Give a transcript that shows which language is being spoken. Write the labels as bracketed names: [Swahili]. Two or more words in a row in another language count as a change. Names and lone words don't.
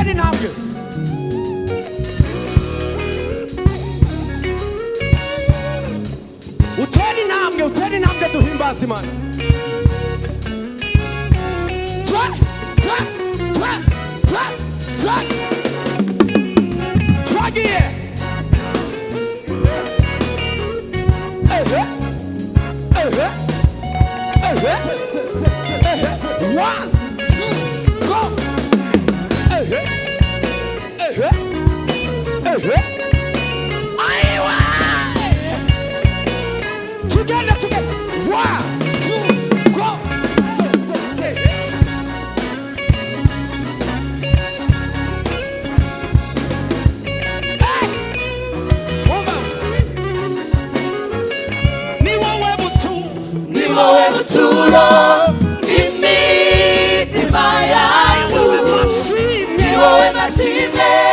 [Kinyarwanda] Utere intambwe duhimbaza Imana. Twagiye. [English] One, two, go. Together. One, two, go. [Kinyarwanda] Ni wowe buturo imitima yacu, ni wowe mashimwe